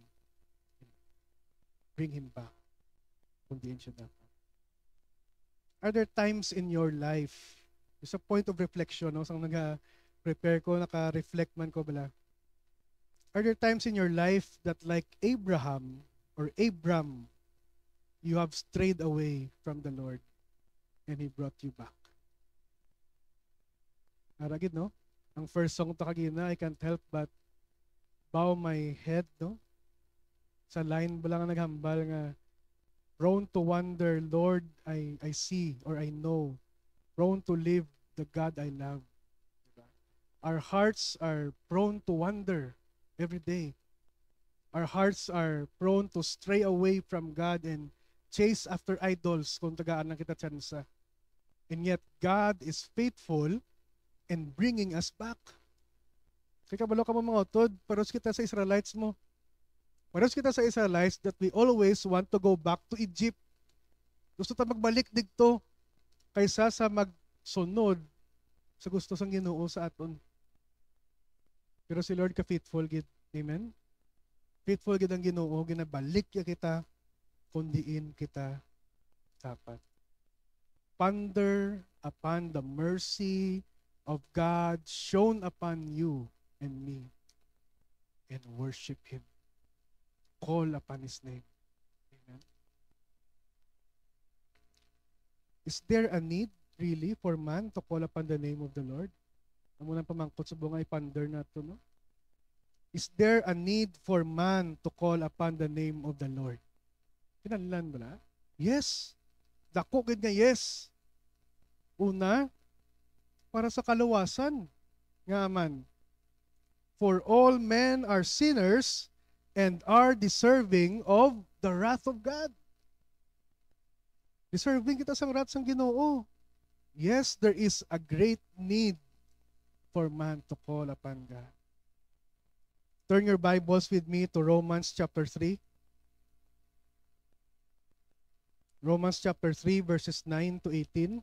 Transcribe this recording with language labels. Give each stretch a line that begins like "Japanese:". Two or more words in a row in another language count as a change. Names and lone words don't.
English: Bring him back. Are there times in your life, it's a point of reflection, no?
Hiligaynon: Sang nag-prepare ko, naka-reflect man ko bala.
English: Are there times in your life that like Abraham or Abram, you have strayed away from the Lord and He brought you back?
Hiligaynon: Aragid, no? Ang first song to kagina,
English: I can't help but bow my head, no?
Hiligaynon: Sa line ba lang naghambal nga,
English: prone to wonder, Lord, I see or I know. Prone to live the God I love. Our hearts are prone to wonder every day. Our hearts are prone to stray away from God and chase after idols
Hiligaynon: kung tagaan lang kita tsansa.
English: And yet, God is faithful in bringing us back.
Hiligaynon: Kaya kabalo ka mo mga utod, paros kita sa Israelites mo. Paros kita sa
English: Israelites that we always want to go back to Egypt.
Hiligaynon: Gusto ta magbalik digto kaysa sa magsunod sa gusto sang Ginoo sa aton. Pero si Lord ka-faithful gid. Amen? Faithful gid ang Ginoo, ginabalik ya kita, kundiin kita dapat.
English: Ponder upon the mercy of God shown upon you and me and worship Him. Call upon His name. Amen. Is there a need really for man to call upon the name of the Lord?
Hiligaynon: Ang munang pamangkot sa bungay ponder na ito, no?
English: Is there a need for man to call upon the name of the Lord?
Hiligaynon: Kinahanglan ba na? Yes. Dako gid nga yes. Una, para sa kaluwasan nga man.
English: For all men are sinners and are deserving of the wrath of God.
Hiligaynon: Deserving kita sa wrath sang Ginoo.
English: Yes, there is a great need for man to call upon God. Turn your Bibles with me to Romans chapter 3. Romans chapter 3 verses 9 to 18.